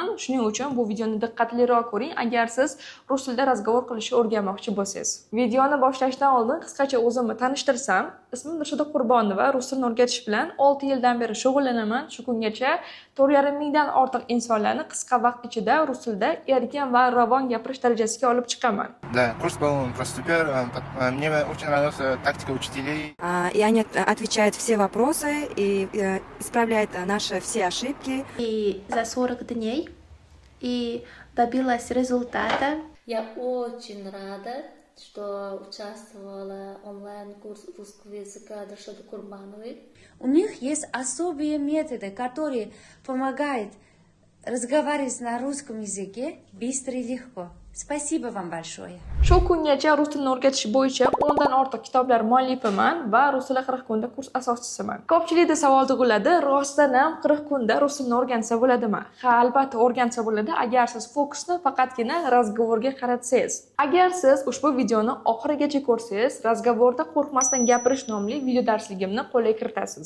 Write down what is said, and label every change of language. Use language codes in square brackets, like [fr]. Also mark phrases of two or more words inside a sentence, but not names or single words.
[uz] Shuning uchun bu videoni diqqatliroq ko'ring agar siz rus tilida razgovor qilishni o'rganmoqchi bo'lsangiz. Videoni boshlashdan oldin qisqacha o'zimni tanishtirsam, ismim Nurshida Qurbonova, rus tilini o'rgatish bilan 6 yildan beri shug'ullanaman. Shu kungacha 4,5 mingdan ortiq insonlarni qisqa vaqt ichida rus tilida erkin va ravon gapirish darajasiga olib chiqaman. [ru] Да, курс был просто супер. Мне очень нравилась тактика учителей. И они отвечают все вопросы и исправляют наши все ошибки. И за 40 дней и добилась результата. Я очень рада, что участвовала онлайн-курс русского языка Нуршиды Курбановой. У них есть особые методы, которые помогают разговаривать на русском языке быстро и легко. Спасибо вам большое. [uz] Shu kungacha rus tilini o'rgatish bo'yicha 10 dan ortiq kitoblar muallifiman va rus tili 40 kunda kurs asoschisiman. Ko'pchilikda savol tug'iladi, rostdan ham 40 kunda rus tilini o'rgansa bo'ladimi? Ha, albatta o'rgansa bo'ladi, agar siz fokusni faqatgina razgovorga qaratsangiz. Agar siz ushbu videoni oxirigacha ko'rsangiz, razgovorda qo'rqmasdan gapirish nomli video darsligimni qo'lga kiritasiz.